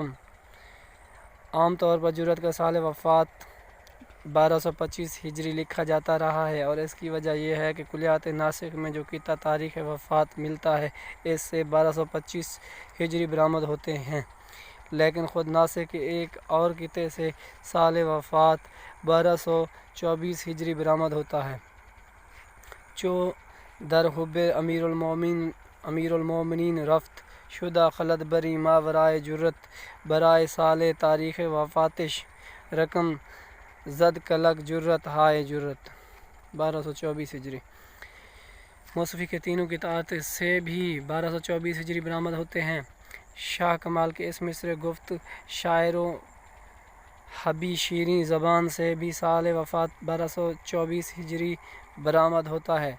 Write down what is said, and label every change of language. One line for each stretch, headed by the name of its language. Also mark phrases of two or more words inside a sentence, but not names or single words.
Urdu: عام طور پر جرأت کا سال وفات 1225 ہجری لکھا جاتا رہا ہے، اور اس کی وجہ یہ ہے کہ کلیات ناسخ میں جو قطعہ تاریخ وفات ملتا ہے اس سے 1225 ہجری برآمد ہوتے ہیں، لیکن خود ناسخ کے ایک اور قطعے سے سال وفات 1224 ہجری برآمد ہوتا ہے۔
Persian: چو در حب امیر المومنین رفت، شدہ خلد بری ماورائے جرأت، برائے سال تاریخ وفاتش، رقم زد کلک جرأت ہائے جرأت۔
Urdu: 1224 ہجری۔ موصفی کے تینوں قطعات سے بھی 1224 ہجری برآمد ہوتے ہیں۔ شاہ کمال کے اس مصرع
Persian: گفت شاعر و حبی شیریں زبان
Urdu: سے بھی سال وفات 1224 ہجری برآمد ہوتا ہے۔